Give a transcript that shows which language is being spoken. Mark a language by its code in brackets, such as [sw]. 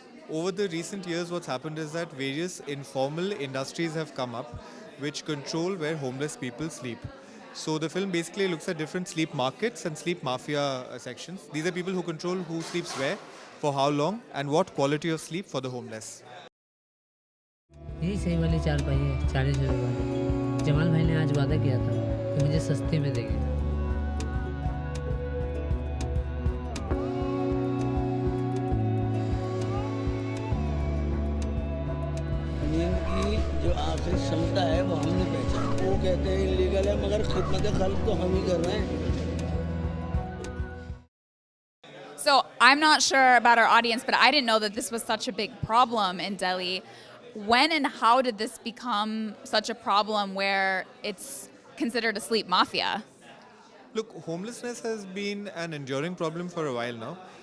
[en] Over the recent years, what's happened is that various informal industries have come up which control where homeless people sleep. So the film basically looks at different sleep markets and sleep mafia sections. These are people who control who sleeps where, for how long, and what quality of sleep for the homeless. [hi] यही सही वाली चारपाई है 40 रुपए वाली। जमाल भाई ने आज वादा किया था कि मुझे सस्ते में देंगे। नींद की जो आखिरी क्षमता है वो हमने पहचानी। वो कहते हैं इलीगल है, मगर खिदमत खल्क तो हम ही कर रहे हैं। [en] So I'm not sure about our audience, but I didn't know that this was such a big problem in Delhi. When and how did this become such a problem where it's considered a sleep mafia? Look, homelessness has been an enduring problem for a while now.